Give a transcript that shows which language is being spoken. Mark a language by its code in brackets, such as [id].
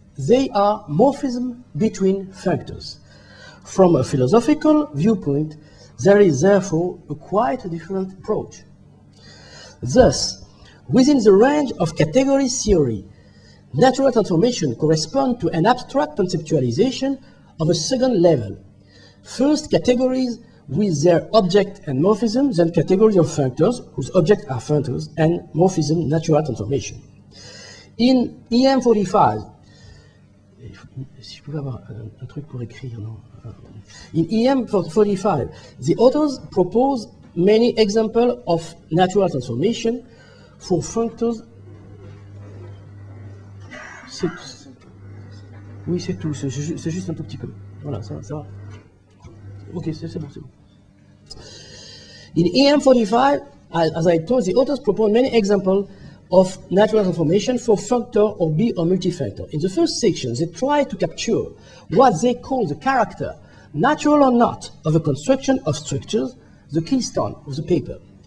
[en] They are morphism between functors. From a philosophical viewpoint, there is therefore a quite different approach. Thus, within the range of category theory, natural transformation correspond to an abstract conceptualization of a second level. First, categories with their object and morphism, then categories of functors whose objects are functors, and morphism, natural transformation. [fr] In EM45, si je pouvais avoir un truc pour écrire, non? [en] In EM45, the authors propose many examples of natural transformation for functors. [fr] Oui, c'est tout, c'est juste un tout petit peu. Voilà, ça va. Ok, c'est bon, c'est bon. [en] In EM45, as I told, the authors propose many examples of natural transformation for functor or B or multifunctor. In the first section, they try to capture what they call the character, natural or not, of a construction of structures, the keystone of the paper.